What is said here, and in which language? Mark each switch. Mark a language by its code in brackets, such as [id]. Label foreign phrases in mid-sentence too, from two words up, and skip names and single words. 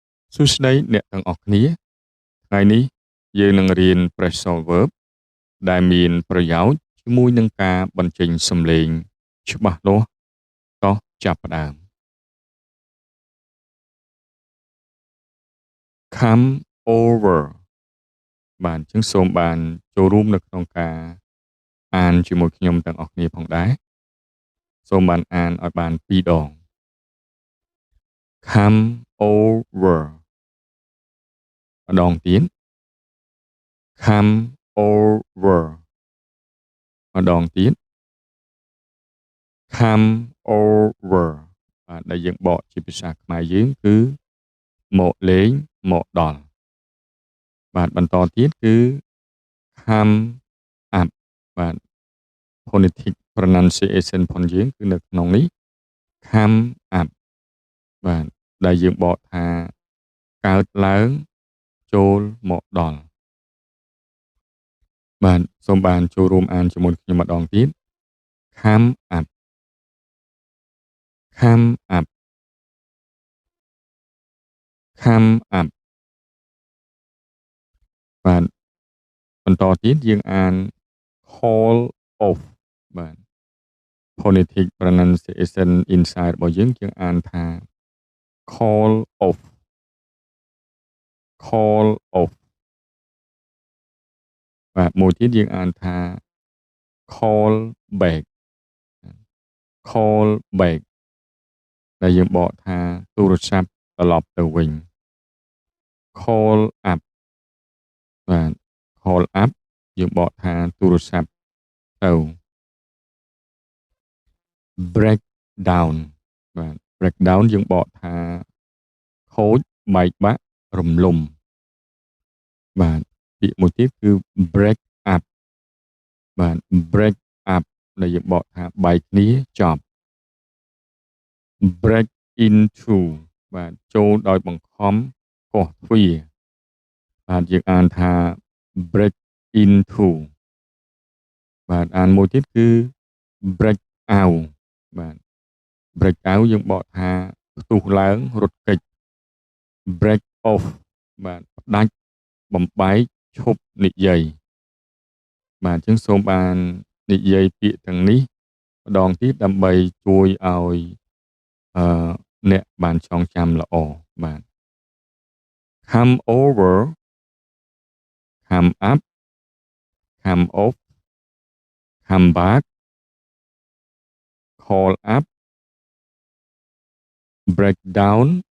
[km] សួស្តីអ្នកទាំងអស់គ្នាថ្ងៃនេះយើងនឹងរៀន [en] phrasal verb [km] ដែលមានប្រយោជន៍ជាមួយនឹងការបញ្ចេញសំឡេងច្បាស់លាស់តោះចាប់ផ្ដើម [en] come over [km] បាទអញ្ចឹងសូមបានចូលរួមនៅក្នុងការអានជាមួយខ្ញុំទាំងអស់គ្នាផងដែរសូមបានអានឲ្យបាន2ដង [en] come over [km] ម្ដងទៀត [en] come over [km] ម្ដងទៀត [en] come over [km] បាទដែលយើងបកជា ភាសាខ្មែរយើងគឺមកលេងមកដល់បាទបន្តទៀតគឺ [en] come up [km] បាទ [en] phonetic pronunciation [km] ផងយើងគឺនៅក្នុងនេះ [en] come up [km] បាទដែលយើងបកថាកើតឡើងចូលមកដល់បាទសូមបានចូលរួមអានជាមួយខ្ញុំម្ដងទៀត [en] come up come up come up [km] បាទបន្តទៀតយើងអាន [en] call off បាទ phonetic pronunciation inside [km] របស់យើងអានថា [en] call off call off [km] បាទមួយទៀតយើងអានថា [en] call back call back [km] ដែលយើងបកថាទូរស័ព្ទត្រឡប់ទៅវិញ [en] call up [km] បាទ [en] call up [km] យើងបកថាទូរស័ព្ទទៅ [en] break down [km] បាទ [en] break down [km] យើងបកថាខូចបែកបាក់រំលំបាទពាក្យមួយទៀតគឺ [en] break up [km] បាទ [en] break up [km] ដែលយើងបកថាបែកគ្នាចប់ [en] break into [km] បាទចូលដោយបង្ខំកោះទ្វារបាទយើងអានថា [en] break into [km] បាទអានមួយទៀតគឺ [en] break out [km] បាទ [en] break out [km] យើងបកថាផ្ទុះឡើងរត់គេច [en] break off [km] បាទផ្ដាច់បំបែកឈប់និយាយបាទអញ្ចឹងសូមបាននិយាយពាក្យទាំងនេះម្ដងទៀតដើម្បីជួយឲ្យអ្នកបានចងចាំល្អបាទ [en] come over come up come off come back call up break down